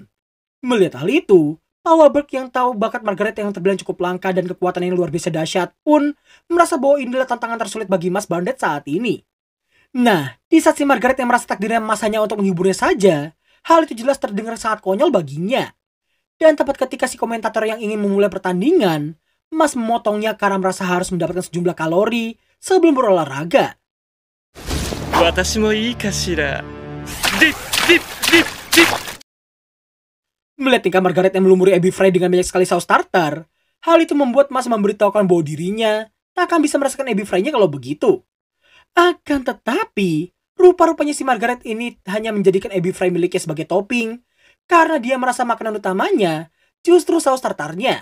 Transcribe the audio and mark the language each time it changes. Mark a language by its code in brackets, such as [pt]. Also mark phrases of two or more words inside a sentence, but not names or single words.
[id] Melihat hal itu, Powerberg yang tahu bakat Margaret yang terbilang cukup langka dan kekuatan yang luar biasa dahsyat pun merasa bahwa inilah tantangan tersulit bagi Mas Bandit saat ini. Nah, di saat si Margaret yang merasa takdirnya Mas hanya untuk menghiburnya saja, hal itu jelas terdengar sangat konyol baginya. Dan tepat ketika si komentator yang ingin memulai pertandingan, Mas memotongnya karena merasa harus mendapatkan sejumlah kalori sebelum berolahraga. [ja] 私もいいかしら。ディッディッディッディッ。 [id] Melihat tingkah Margaret yang melumuri Abby Frey dengan banyak sekali saus tartar, hal itu membuat Mas memberitahukan bahwa dirinya tak akan bisa merasakan Abby Frey-nya kalau begitu. Akan tetapi, rupa-rupanya si Margaret ini hanya menjadikan Abby Frey miliknya sebagai topping, karena dia merasa makanan utamanya justru saus tartarnya.